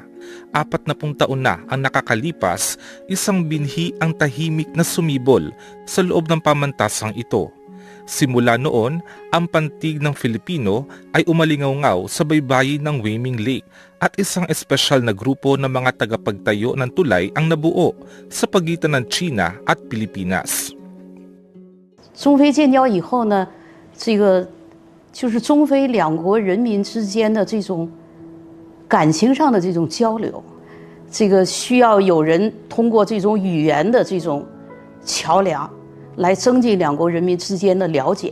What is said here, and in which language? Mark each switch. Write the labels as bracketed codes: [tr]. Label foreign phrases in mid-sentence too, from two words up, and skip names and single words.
[tl] 40 taon na ang nakakalipas, isang binhi ang tahimik na sumibol sa loob ng pamantasang ito. Simula noon, ang pantig ng Filipino ay umalingaw-ngaw sa baybayin ng Weiming Lake at isang espesyal na grupo ng mga tagapagtayo ng tulay ang nabuo sa pagitan ng China at Pilipinas. [zh] 中非建交以后呢，这个就是中非两国人民之间的这种感情上的这种交流，这个需要有人通过这种语言的这种桥梁来增进两国人民之间的了解。